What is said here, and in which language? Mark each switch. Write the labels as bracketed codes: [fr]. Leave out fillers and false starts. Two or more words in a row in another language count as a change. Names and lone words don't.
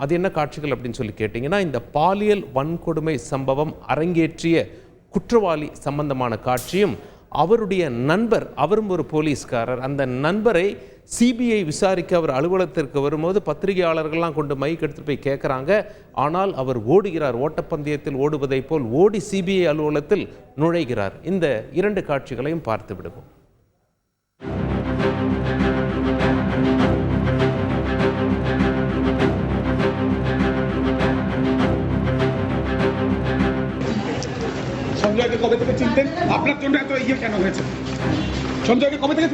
[ta] அது என்ன காட்சிகள் அப்படின்னு சொல்லி கேட்டிங்கன்னா, இந்த பாலியல் வன்கொடுமை சம்பவம் அரங்கேற்றிய குற்றவாளி சம்பந்தமான காட்சியும் அவருடைய நண்பர், அவரும் ஒரு போலீஸ்காரர், அந்த நண்பரை சிபிஐ விசாரிக்க அவர் அலுவலகத்திற்கு வரும்போது பத்திரிகையாளர்கள்லாம் கொண்டு மைக் எடுத்துகிட்டு போய் கேட்குறாங்க. ஆனால் அவர் ஓடுகிறார், ஓட்டப்பந்தயத்தில் ஓடுவதை போல் ஓடி சிபிஐ அலுவலகத்தில் நுழைகிறார். இந்த இரண்டு காட்சிகளையும் பார்த்து விடுவோம். [bn] সঞ্জয়কে কবে থেকে চিনতেন? আপনার জন্য এত ইয়ে কেন হয়েছে? সঞ্জয়কে কবে থেকে?